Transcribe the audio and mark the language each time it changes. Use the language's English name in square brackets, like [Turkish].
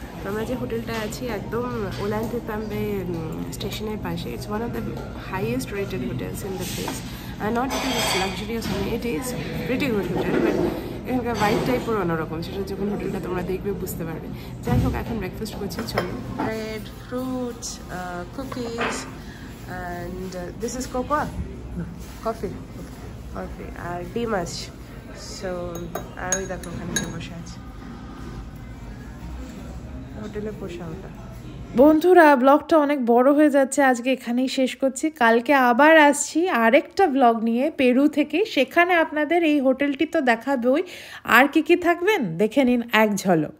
[Bangla] তো আমরা যে হোটেলটা আছি একদম ওলান্তেতাম্বে স্টেশনের পাশে। It's one of the highest rated hotels in the place. Not it is luxurious, it is pretty good hotel, but এখানকার ভাইবটাই পুরো অন্যরকম। সেটা যখন হোটেলটা তোমরা দেখবে বুঝতে পারবে। যাই হোক, এখন ব্রেকফাস্ট করছি, চলো। Bread, fruits, cookies, [English] and this is cocoa? No. Coffee. Coffee. Dimash. [Bangla] So, আর ওই দেখো ওখানে বসে আছে, হোটেলে বসা ওটা। বন্ধুরা, ব্লগটা অনেক বড় হয়ে যাচ্ছে, আজকে এখানেই শেষ করছি। কালকে আবার আসছি আরেকটা ব্লগ নিয়ে পেরু থেকে, সেখানে আপনাদের এই হোটেলটি তো দেখাবই, আর কি কি থাকবেন দেখে নিন এক ঝলক।